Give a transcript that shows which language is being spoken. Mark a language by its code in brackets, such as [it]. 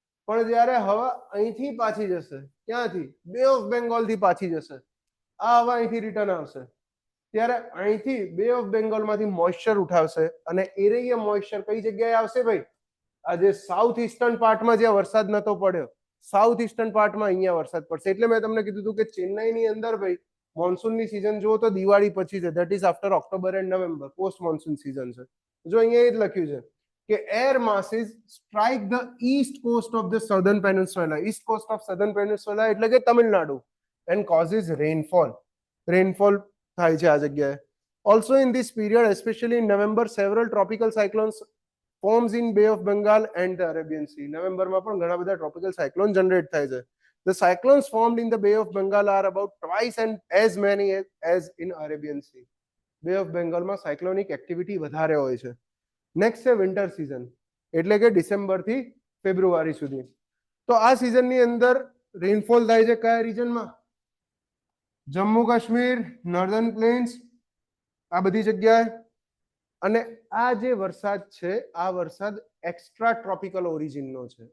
[gu] પણ જ્યારે હવા અહીંથી પાછી જશે, ક્યાંથી? બે ઓફ બેંગોલ થી પાછી જશે, આ હવા અહીંથી રિટર્ન આવશે, ત્યારે અહીંથી બે ઓફ બેંગોલ માંથી મોઇશ્ચર ઉઠાવશે અને એરિયા મોઇશ્ચર કઈ જગ્યાએ આવશે ભાઈ? આ જે સાઉથ ઈસ્ટર્ન પાર્ટમાં જ્યાં વરસાદ નતો પડ્યો, સાઉથ ઈસ્ટર્ન પાર્ટમાં અહીંયા વરસાદ પડશે. એટલે મેં તમને કીધું હતું કે ચેન્નાઈની અંદર ભાઈ મોન્સૂનની સિઝન જુઓ તો દિવાળી પછી છે, that is after October and November, post monsoon season છે. જો અહીંયા એ જ લખ્યું છે કે air [en] masses strike the east coast of the southern peninsula, east coast of southern peninsula [gu] એટલે કે Tamil Nadu, [en] and causes rainfall. [gu] Rainfall થાય છે આ જગ્યાએ. [en] Also in this period, especially in November, several tropical cyclones forms in Bay of Bengal and the Arabian Sea. [gu] નવેમ્બરમાં પણ ઘણા બધા tropical cyclone generate થાય છે. [en] The cyclones formed in the Bay of Bengal are about twice and as many as in Arabian Sea. [gu] Bay of Bengal માં cyclonic activity વધારે હોય છે. નેક્સ્ટ છે વિન્ટર સિઝન, એટલે કે ડિસેમ્બર થી ફેબ્રુઆરી સુધી. તો આ સિઝનની અંદર રેનફોલ થાય છે કયા રિજનમાં? જમ્મુ કાશ્મીર, નોર્ધન પ્લેન્સ, આ બધી જગ્યાએ. અને આ જે વરસાદ છે આ વરસાદ એક્સ્ટ્રા ટ્રોપિકલ ઓરિજિનનો છે.